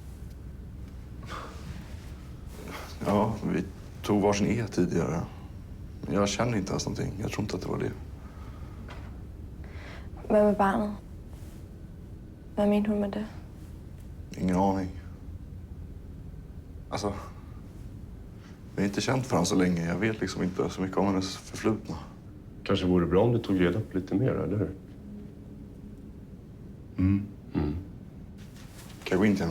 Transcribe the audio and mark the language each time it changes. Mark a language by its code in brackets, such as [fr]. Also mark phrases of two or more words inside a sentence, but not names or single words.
[sv] Ja, vi tog varsin E tidigare. Men jag känner inte ens någonting. Jag tror inte att det var det. [da] Hvad med barnet? Hvad mente hun med det? [sv] Ingen aning. Alltså, vi har inte känt varandra så länge. Jag vet liksom inte så mycket om hennes förflutna. Kanske vore bra om du tog reda på lite mer, eller hur? Kan jag gå in till henne?